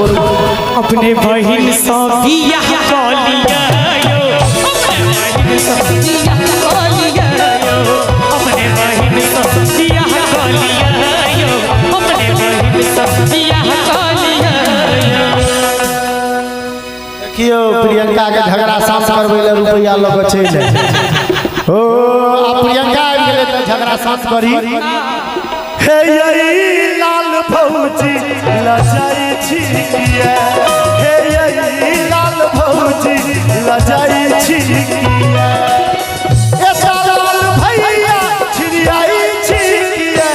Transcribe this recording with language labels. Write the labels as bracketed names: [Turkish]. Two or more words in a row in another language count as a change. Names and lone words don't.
[Maithili] अपने बहिन सँ बियाह क लियौ अपने बहिन सँ बियाह क लियौ अपने बहिन सँ बियाह क लियौ अपने बहिन सँ बियाह क लियौ देखियो प्रियंका के झगड़ा शांत करबै ले रुपया ल के चल ओ आ प्रियंका आ गेले त झगड़ा शांत करी हे यही लाल भौजी लजाई छी किया हे यही लाल भौजी लजाई छी किया ए लाल भैया छिड़ियाई छी किया